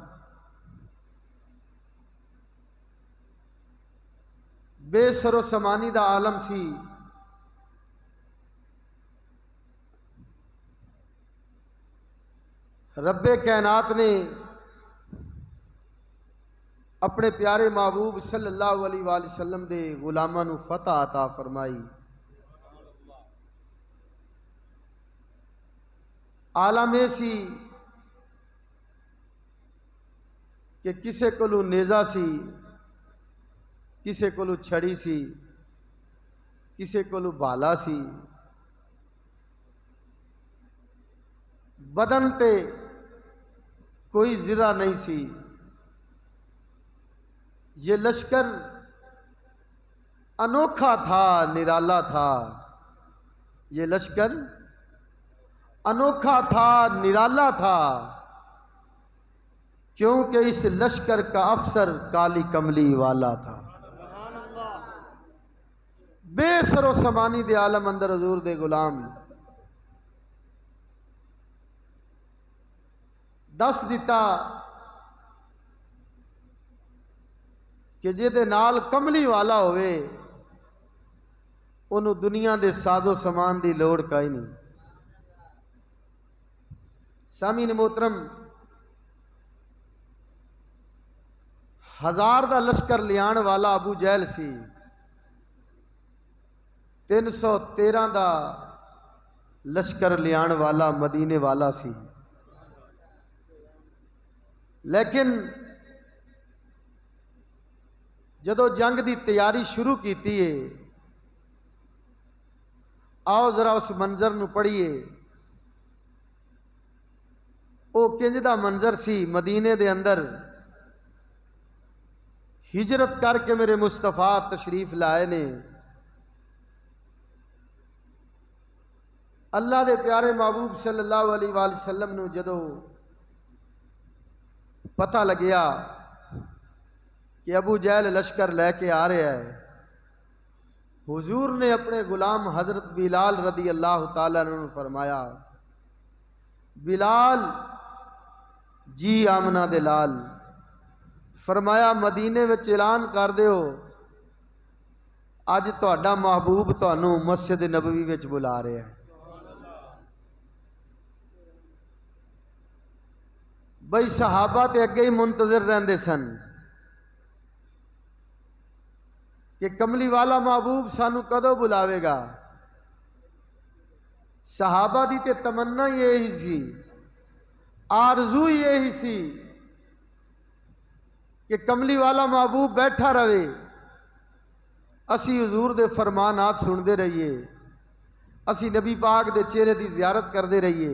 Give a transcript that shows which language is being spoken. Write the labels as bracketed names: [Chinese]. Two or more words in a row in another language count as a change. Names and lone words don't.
[Punjabi] بے سر و سمانی دا عالم سی۔ رب کائنات نے اپنے پیارے محبوب [Arabic] صلی اللہ علیہ وآلہ وسلم [Punjabi] دے غلاماں نو فتح عطا فرمائی۔ عالم یہ سی کہ کسے کولو نیزہ سی، کسے کولو چھڑی سی، کسے کولو بالا سی، بدن تے کوئی زرہ نہیں سی۔ [Urdu] یہ لشکر انوکھا تھا، نرالا تھا۔ یہ لشکر انوکھا تھا، نرالا تھا، کیونکہ اس لشکر کا افسر کالی کملی والا تھا۔ [Punjabi] بے سر و سمانی دے عالم اندر حضور دے غلام دس دیتا کہ جے دے نال کملی والا ہوئے انہوں دنیا دے ساز و سامان دی لوڑ کائی نہیں۔ سامعین محترم، 1000 دا لشکر لیان والا ابو جہل سی، 313 دا لشکر لیان والا مدینے والا سی۔ لیکن جدو جنگ دی تیاری شروع کیتی ہے، آؤ ذرا اس منظر نو پڑھیے۔ او کنج دا منظر سی، مدینے دے اندر ہجرت کر کے میرے مصطفیٰ تشریف لائے نے۔ اللہ دے پیارے محبوب [Arabic] صلی اللہ علیہ وآلہ وسلم [Punjabi] نو جدو پتہ لگیا کہ ابو جہل لشکر لے کے آ رہا ہے، حضور نے اپنے غلام حضرت بلال [Arabic] رضی اللہ تعالیٰ عنہ [Punjabi] فرمایا، بلال جی آمنہ دے لال، فرمایا مدینے وچ اعلان کر دیو اج تہاڈا محبوب تہانوں مسجد نبوی وچ بلا رہا ہے۔ بھئی صحابہ تے اگے ہی منتظر رہندے سن کہ کملی والا محبوب سانو کدو بلاوے گا۔ صحابہ دی تے تمنا یہی سی، آرزو یہی سی کہ کملی والا محبوب بیٹھا رہے، اسی حضور دے فرمانات سنتے رہیے، اسی نبی پاک دے چہرے دی زیارت کرتے رہیے۔